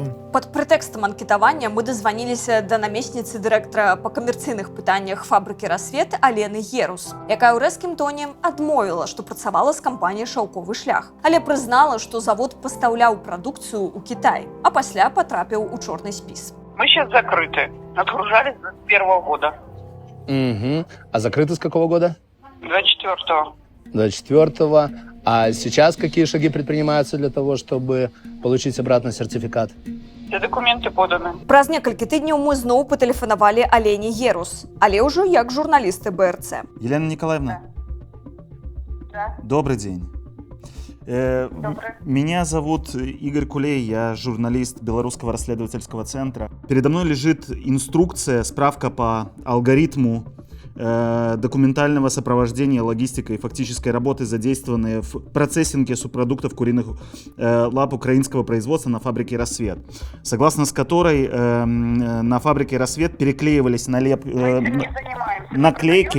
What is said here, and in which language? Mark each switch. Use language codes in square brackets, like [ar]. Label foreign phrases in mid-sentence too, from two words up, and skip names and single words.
[be] Пад прэтэкстам анкетавання мы дазваніліся да намесніцы дырэктара па камерцыйных пытаннях фабрыкі «Рассвет» Алены Герус, якая ў рэзкім тоне адмовіла, што працавала з кампаніяй «Шаўковы шлях». Але прызнала, што завод пастаўляў прадукцыю ў Кітай, а пасля патрапіў у чорны спіс. [ru] Мы сейчас закрыты. Отгружались с 21 года. Угу. А закрыты с какого года? 24-го. 24-го. А сейчас какие шаги предпринимаются для того, чтобы получить обратно сертификат? Все документы поданы. [be] Праз некалькі тыдняў мы зноў патэлефанавалі Алене Герус, але ўжо як журналісты БРЦ. [ru] Елена Николаевна? Да. Добрый день. Меня зовут Игорь Кулей, я журналист Белорусского расследовательского центра. Передо мной лежит инструкция, справка по алгоритму документального сопровождения, логистикой и фактической работы, задействованные в процессинге субпродуктов куриных лап украинского производства на фабрике «Рассвет», согласно с которой на фабрике «Рассвет» переклеивались наклейки.